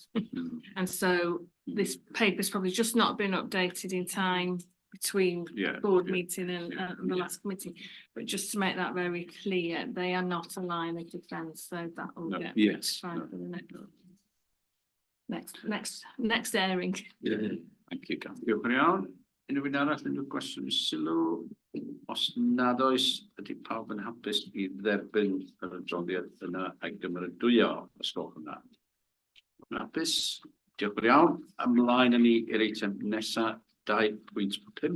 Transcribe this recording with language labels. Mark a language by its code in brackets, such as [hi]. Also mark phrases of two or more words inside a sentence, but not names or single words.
[en] And so this paper's probably just not been updated in time between board meeting and the last committee, but just to make that very clear, they are not a line of defence, so that will get fine for the next airing. Thank you, Karen. [cy] Diolch yn iawn. Unrhyw un arall yn cwestiwn sylw? Os nad oes, ydy pawb yn hapus I dderbyn yr adroddiad yna a'i gymeradwyo os gwelwch yn dda. Yn hapus? Diolch yn iawn. Ymlaen yn i'r eitem nesa 2.5.